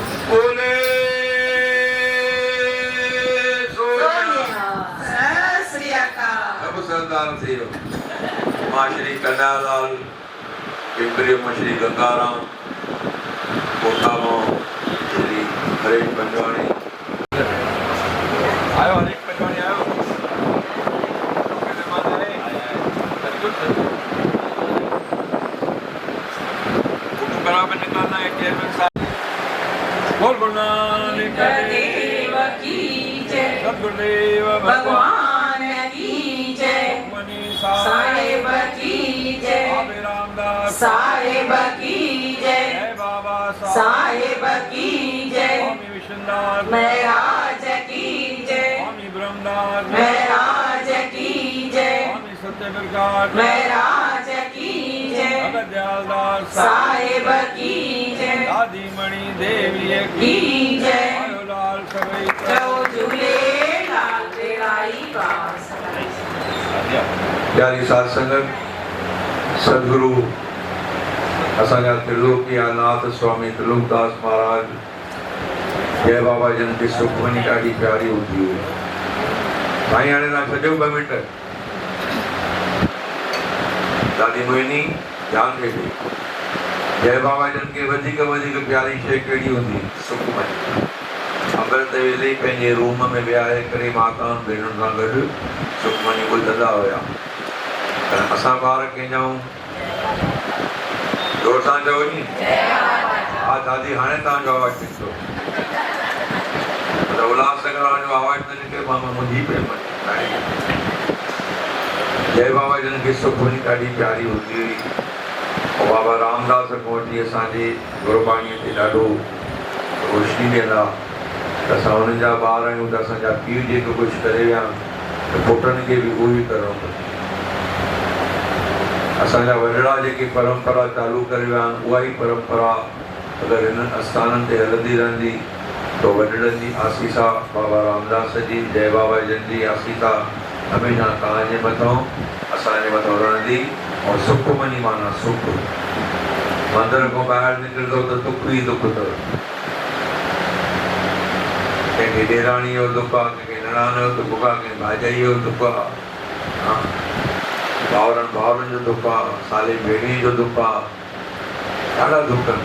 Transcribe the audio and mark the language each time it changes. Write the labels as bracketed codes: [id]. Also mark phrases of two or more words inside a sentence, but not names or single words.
[hi] बोले [pa] सत श्री अकाल। [hi] सब सरदार थे मां श्री कन्यालाल पिंपरी में श्री गंगाराम कोटा में श्री हरेश पंजवाणी आयो हरेश पंजवाणी आयो बराबर निकालना है चेयरमैन साहब। बोल गुरु नानक देव की जय, सद्गुरुदेव भगवान की जय, मनी साहेब की जय, बाबे रामदास साहेब की जय, जय बाबा साहेब की जय, स्वामी विश्वनाथ महाराज की जय, स्वामी ब्रह्मनाथ महाराज की जय, स्वामी सत्यप्रकाश महाराज की जय, भगत दयालदास साहेब की जय, दादी मणि देवी की जय, [sd] आयो लाल सभई जय झूले लाल बेड़ाई पास। प्यारी साध संगत सदगुरु असांजा त्रिलोकीनाथ स्वामी त्रिलोकदास महाराज जय बाबा जन की सुखमनी ॾाढी प्यारी हूंदी हुई। भाई हाणे तव्हां छॾियो 2 मिंट दादी मोहिनी ध्यान ॾिजो। जय बाबा जन खे वधीक प्यारी शइ कहिड़ी हूंदी सुखमनी। अमृत वेले पंहिंजे रूम में विहारे करे माताउनि भेनरुनि सां गॾु सुखमनी ॿुधंदा हुया। पर असां ॿार कंहिंजा जोर सां चओ नी हा दादी हाणे तव्हांजो आवाज़ु निकितो पर उल्हासनगर वारनि जो आवाज़ु न निकिरे मां मुंहिंजी पे जय बाबा जन खे सुखमनी ॾाढी प्यारी हूंदी हुई। और बाबा रामदास खां वठी असांजे गुरबाणीअ ते ॾाढो रोशनी ॾींदा। असां हुननि जा ॿार आहियूं त असांजा पीउ जेको कुझु करे विया त पुटनि खे बि उहो ई करिणो पए। असांजा वॾड़ा जेकी परंपरा चालू करे विया आहिनि उहा ई परंपरा अगरि हिननि आस्थाननि ते हलंदी रहंदी त वॾड़नि जी आसीसा बाबा रामदास जी जय बाबा जन जी आसीसा हमेशह तव्हांजे मथां असांजे मथां रहंदी। और सुखमनी माना सुख। मंदर खां ॿाहिरि निकिरंदो त दुख ई दुख अथव। कंहिंखे ॾेराणी जो दुख आहे, कंहिंखे निणान जो दुख आहे, कंहिंखे भाॼाई जो दुख आहे, भाउरनि जो दुख आहे, साले भेणी जो दुख आहे, ॾाढा दुख आहिनि।